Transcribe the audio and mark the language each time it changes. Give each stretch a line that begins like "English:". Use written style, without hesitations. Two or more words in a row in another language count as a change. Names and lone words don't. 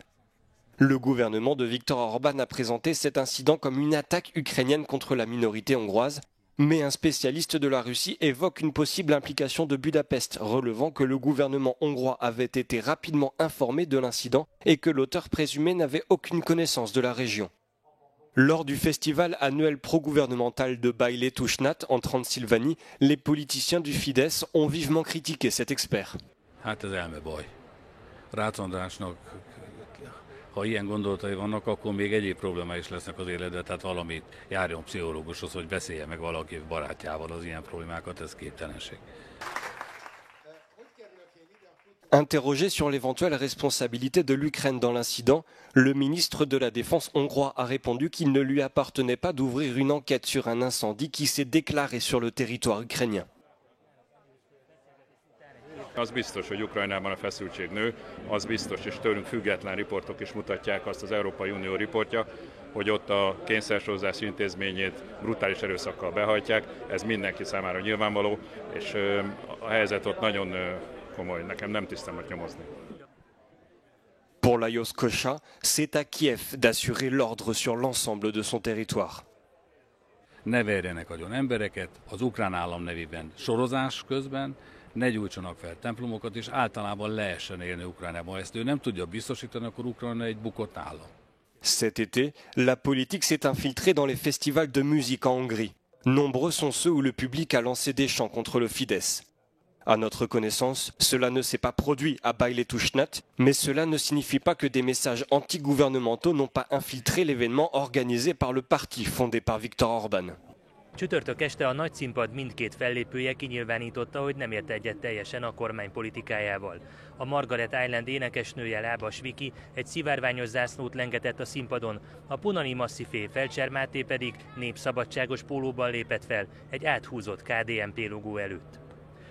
French: Le gouvernement de Viktor Orban a présenté cet incident comme une attaque ukrainienne contre la minorité hongroise, mais un spécialiste de la Russie évoque une possible implication de Budapest, relevant que le gouvernement hongrois avait été rapidement informé de l'incident et que l'auteur présumé n'avait aucune connaissance de la région. Lors du festival annuel pro-gouvernemental de Baile Tusnat en Transylvanie, les politiciens du Fidesz ont vivement critiqué cet expert.
Hungarian: Rácz Andrásnak, ha ilyen gondolatai vannak, akkor még egyéb problémái is lesznek az életben, tehát valamit járjon pszichológushoz, hogy beszéljen meg valaki barátjával az ilyen problémákat, ez képtelenség.
French: Interrogé sur l'éventuelle responsabilité de l'Ukraine dans l'incident, le ministre de la Défense hongrois a répondu qu'il ne lui appartenait pas d'ouvrir une enquête sur un incendie qui s'est déclaré sur le territoire ukrainien.
Hungarian: Az biztos, hogy Ukrajnában a feszültség nő, az biztos, és tőlünk független riportok is mutatják azt, az Európai Unió riportja, hogy ott a kényszersorozási intézményét brutális erőszakkal behajtják. Ez mindenki számára nyilvánvaló, és a helyzet ott nagyon komoly, nekem nem tisztem ott nyomozni.
French: Pour Lajos Kosha, c'est à Kiev d'assurer l'ordre sur l'ensemble de son territoire.
Hungarian: Ne verjenek agyon embereket az ukrán állam nevében sorozás közben, ne gyújtsanak fel templomokat, és általában lehessen élni Ukrajnában. Ezt ő nem tudja biztosítani, akkor Ukrajna egy bukott állam.
French: Cet été, la politique s'est infiltrée dans les festivals de musique en Hongrie. Nombreux sont ceux où le public a lancé des chants contre le Fidesz. À notre connaissance, cela ne s'est pas produit à Bájletusnát, mais cela ne signifie pas que des messages anti-gouvernementaux n'ont pas infiltré l'événement organisé par le parti fondé par Viktor Orbán.
Hungarian: Csütörtök este a nagyszínpad mindkét fellépője kinyilvánította, hogy nem ért egyet teljesen a kormány politikájával. A Margaret Island énekesnője Lábas Viki egy szivárványos zászlót lengetett a színpadon, a Punani Masszifé Felcser Máté pedig népszabadságos pólóban lépett fel egy áthúzott KDNP logó előtt.